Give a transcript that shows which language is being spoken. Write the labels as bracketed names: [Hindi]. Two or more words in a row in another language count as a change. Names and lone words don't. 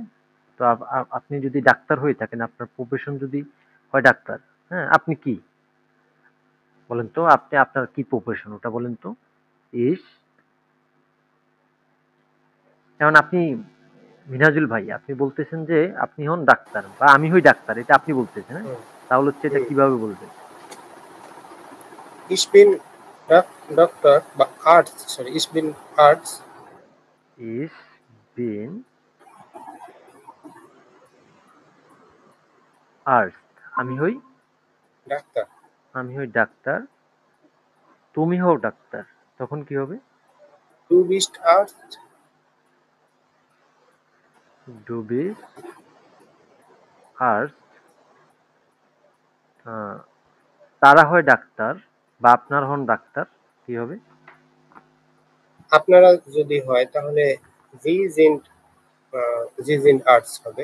[Bangla] তো আপনি যদি ডাক্তার হয়ে থাকেন, আপনার প্রফেশন যদি হয় ডাক্তার, হ্যাঁ, আপনি কি বলেন তো, আপনি আপনার কি প্রফেশন ওটা বলেন তো? ইস, এখন আপনি মিনাজুল ভাই, আপনি বলতেছেন যে আপনি হন ডাক্তার বা আমি হই ডাক্তার, এটা আপনি বলতেছেন, হ্যাঁ। হুম, তাহলে হচ্ছে এটা হুম। কিভাবে বলবেন? [German] Ich bin Doktor বা Arzt, সরি ich bin Arzt। ich bin Arzt, [Bangla] আমি হই, ডাক্তার। আমি হই ডাক্তার, তুমি হও ডাক্তার, তখন কি হবে? [German] Du bist Arzt. du bist Arzt, [Bangla] তারা হয় ডাক্তার বা আপনার হন ডাক্তার, কি হবে? আপনারা যদি হয় তাহলে [German] Sie sind, Sie sind Arzt [Bangla] হবে।